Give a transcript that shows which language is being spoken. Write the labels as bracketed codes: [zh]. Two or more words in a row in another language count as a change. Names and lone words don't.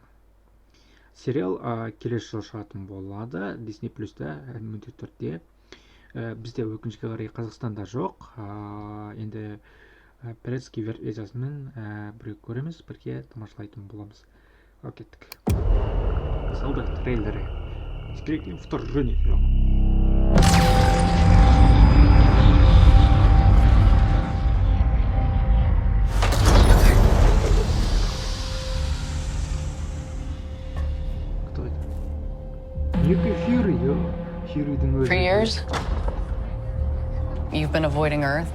[kk] Сериал келесі жылы шығатын болады Disney Plus-та, міндетті түрде. Бізде өкінішке қарай Қазақстанда жоқ. Енді пиратский версиясымен бірге көреміз, бірге тамашалайтын боламыз. Кеттік. Сауда трейлері. Секретное вторжение сериалы. [en] For years, you've been avoiding Earth.